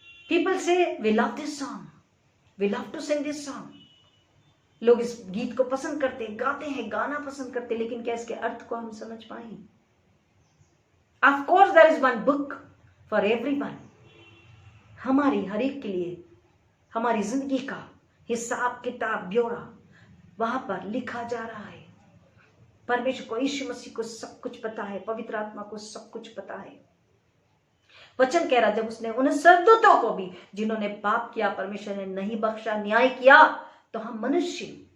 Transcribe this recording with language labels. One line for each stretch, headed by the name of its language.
English: People say we love this song, we love to sing this song.
Hindi: लोग इस गीत को पसंद करते हैं, गाते हैं, गाना पसंद करते हैं, लेकिन क्या इसके अर्थ को हम समझ पाए?
English: Of course there is one book for everyone.
Hindi: हमारी हर एक के लिए हमारी जिंदगी का हिसाब किताब ब्यौरा वहां पर लिखा जा रहा है। परमेश्वर को, यीशु मसीह को सब कुछ पता है, पवित्र आत्मा को सब कुछ पता है। वचन कह रहा, जब उसने उन स्वर्गदूतों को भी जिन्होंने पाप किया परमेश्वर ने नहीं बख्शा, न्याय किया, तो हम मनुष्य